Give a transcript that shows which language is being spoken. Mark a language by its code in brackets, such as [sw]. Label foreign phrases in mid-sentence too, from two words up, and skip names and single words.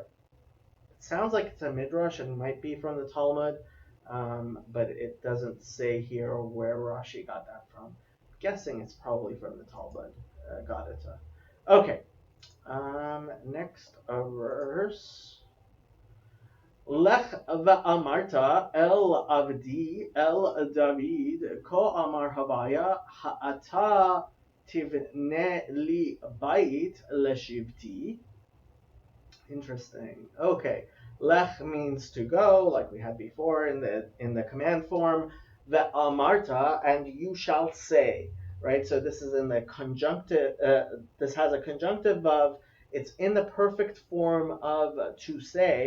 [en] It sounds like it's a midrash and might be from the Talmud, but it doesn't say here where Rashi got that from. I'm guessing it's probably from the Talmud. Got it. Okay. Next verse. [he] לך ואמרת אל עבדי אל דוד כה אמר הויה האתה תבנה לי בית לשבתי. [en] Interesting. Okay. Lech means to go, like we had before in the command form. Ve'amarta, and you shall say. Right. So this is in the conjunctive. This has a conjunctive of. It's in the perfect form of to say.